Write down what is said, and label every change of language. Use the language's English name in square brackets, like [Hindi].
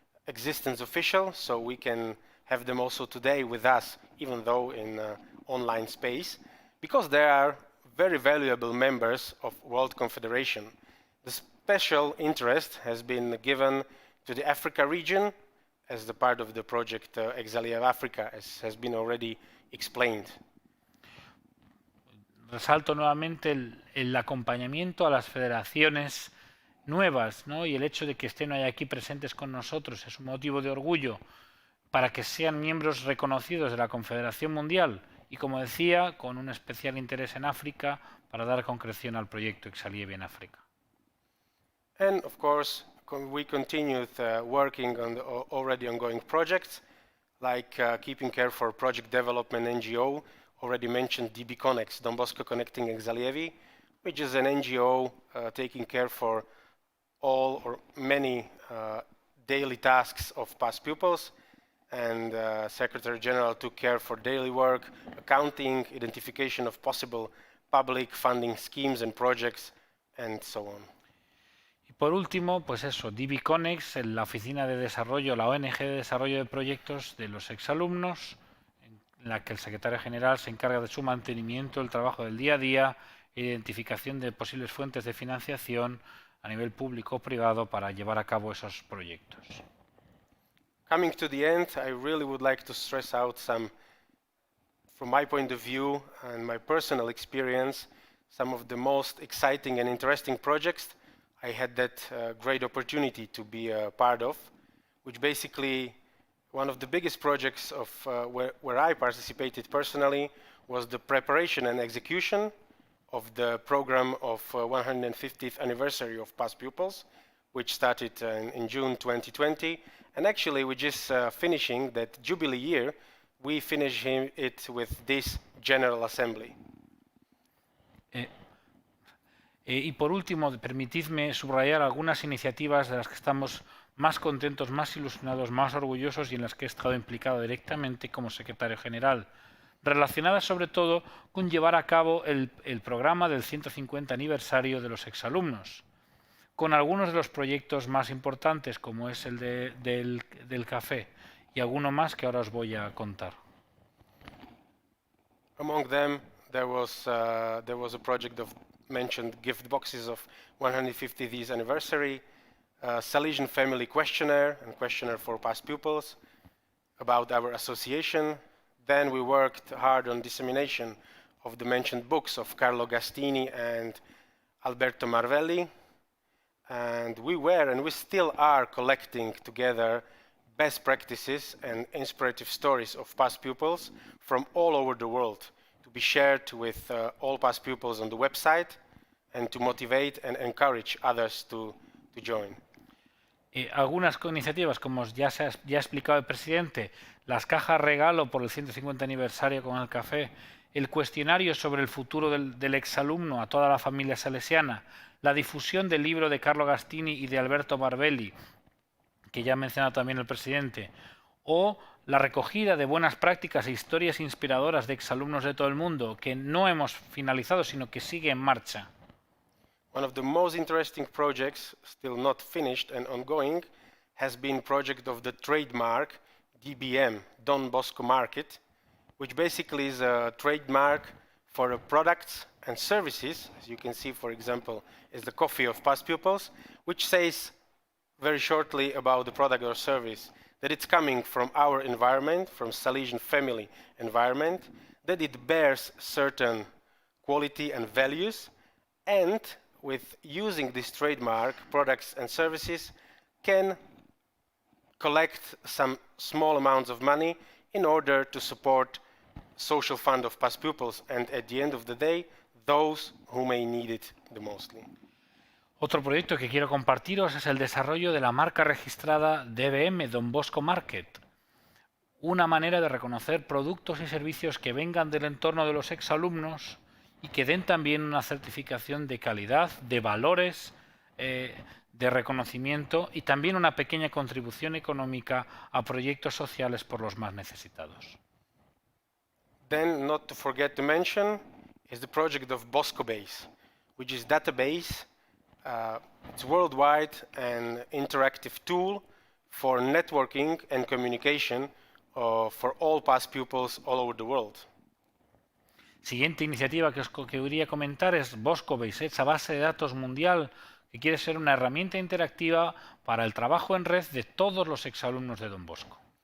[English] existence official, so we can have them also today with us, even though in online space, because they are very valuable members of World Confederation. The special interest has been given to the Africa region as the part of the project Exalia Africa, as has been already explained. [Spanish] Resalto nuevamente el acompañamiento a las federaciones nuevas, ¿no? Y el hecho de que estén hoy aquí presentes con nosotros es un motivo de orgullo para que sean miembros reconocidos de la Confederación Mundial y, como decía, con un especial interés en África para dar concreción al proyecto Exalia en África. [English] And of course, we continued working on the already ongoing projects, like Keeping Care for Project Development NGO, already mentioned DB Connects, Don Bosco Connecting Exalievi, which is an NGO taking care for all or many daily tasks of past pupils, and Secretary General took care for daily work, accounting, identification of possible public funding schemes and projects, and so on. [Spanish] Y por último, pues eso, DB Connects, la oficina de desarrollo, la ONG de desarrollo de proyectos de los exalumnos, en la que el secretario general se encarga de su mantenimiento, el trabajo del día a día, identificación de posibles fuentes de financiación a nivel público o privado para llevar a cabo esos proyectos. [English] Coming to the end, I really would like to stress out some, from my point of view and my personal experience, some of the most exciting and interesting projects I had that great opportunity to be a part of, which basically one of the biggest projects of where I participated personally was the preparation and execution of the program of 150th anniversary of Past Pupils, which started in June 2020. And actually, we're just finishing that Jubilee year. We finish it with this General Assembly. [Spanish] Y por último, permitidme subrayar algunas iniciativas de las que estamos más contentos, más ilusionados, más orgullosos y en las que he estado implicado directamente como secretario general, relacionadas sobre todo con llevar a cabo el programa del 150 aniversario de los exalumnos, con algunos de los proyectos más importantes, como es el del café, y alguno más que ahora os voy a contar. [English] Among them, there was a project of mentioned gift boxes of 150th anniversary, Salesian Family Questionnaire and Questionnaire for Past Pupils, about our association. Then we worked hard on dissemination of the mentioned books of Carlo Gastini and Alberto Marvelli. And we were and we still are collecting together best practices and inspirative stories of past pupils from all over the world to be shared with all past pupils on the website and to motivate and encourage others to join. [Spanish] Algunas iniciativas, como ya ha explicado el presidente, las cajas regalo por el 150 aniversario con el café, el cuestionario sobre el futuro del exalumno a toda la familia salesiana, la difusión del libro de Carlo Gastini y de Alberto Barbelli, que ya ha mencionado también el presidente, o la recogida de buenas prácticas e historias inspiradoras de exalumnos de todo el mundo, que no hemos finalizado, sino que sigue en marcha. [English] One of the most interesting projects, still not finished and ongoing, has been project of the trademark DBM, Don Bosco Market, which basically is a trademark for products and services, as you can see, for example, is the coffee of past pupils, which says very shortly about the product or service that it's coming from our environment, from Salesian family environment, that it bears certain quality and values, and with using this trademark, products and services can collect some small amounts of money in order to support social fund of past pupils and at the end of the day, those who may need it the mostly. [Spanish] Otro proyecto que quiero compartiros es el desarrollo de la marca registrada DBM, Don Bosco Market, una manera de reconocer productos y servicios que vengan del entorno de los exalumnos y que den también una certificación de calidad, de valores, de reconocimiento y también una pequeña contribución económica a proyectos sociales por los más necesitados. [English] Then, not to forget to mention, is the project of Bosco Base, which is database. It's worldwide and interactive tool for networking and communication for all past pupils all over the world. [Spanish] Siguiente iniciativa que os quería comentar es Bosco Base, esa base de datos mundial que quiere ser una herramienta interactiva para el trabajo en red de todos los exalumnos de Don Bosco.